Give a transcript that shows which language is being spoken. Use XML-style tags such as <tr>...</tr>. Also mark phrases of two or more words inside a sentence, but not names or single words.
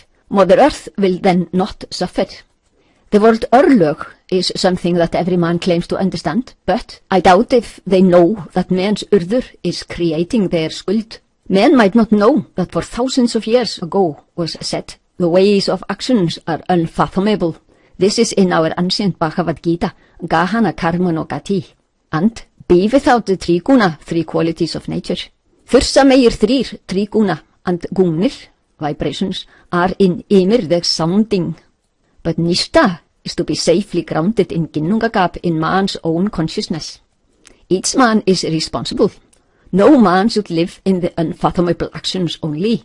<en>Mother Earth will then not suffer. The word örlög is something that every man claims to understand, but I doubt if they know that men's urður is creating their skuld. Men might not know that for thousands of years ago was said, the ways of actions are unfathomable. This is in our ancient Bhagavad Gita,</en> <sa>Gahana Karma no Gati,</sa> <en>and be without the three guna, three qualities of nature.</en> <is>Þursa meir þrír,</is> <en>three guna, and gungnir, vibrations, are in ymir the sounding. But Nishta is to be safely grounded in Ginnungagap in man's own consciousness. Each man is responsible. No man should live in the unfathomable actions only.</en>